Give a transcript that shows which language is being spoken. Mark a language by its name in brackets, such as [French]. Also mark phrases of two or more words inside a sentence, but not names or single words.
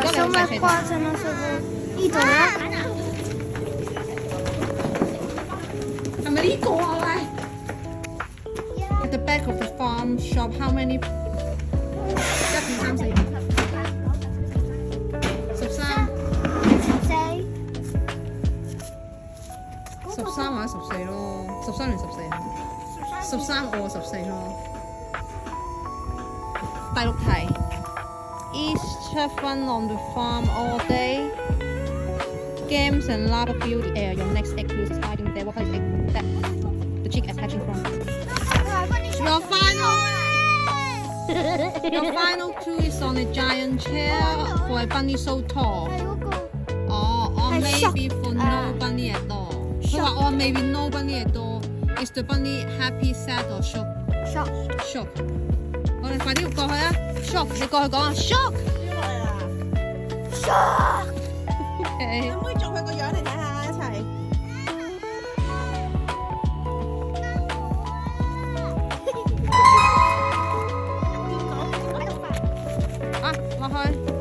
[Cantonese] 咪掛陣啊？師傅呢度啊？係咪呢個啊？喂 ！ [English] At the back of the farm shop, how many？ [Cantonese] 1、2、3、4、5、13。13 或者14咯，13定14啊？13我14咯。 [English] 第6題 Each have fun on the farm all day. Games and love build the air. Your next activity is hiding there. What kind of egg that the chick is hatching from? Your final clue is on a giant chair for a bunny so tall. 哦，or maybe for no bunny at all. 佢話 or maybe no bunny at all. Is the bunny happy, sad or shock? Shock. [Cantonese] 我哋快啲過去啊 ！Shock， 你過去講啊 ！Shock。可唔可以做佢個樣嚟睇下一齊？啊，落去。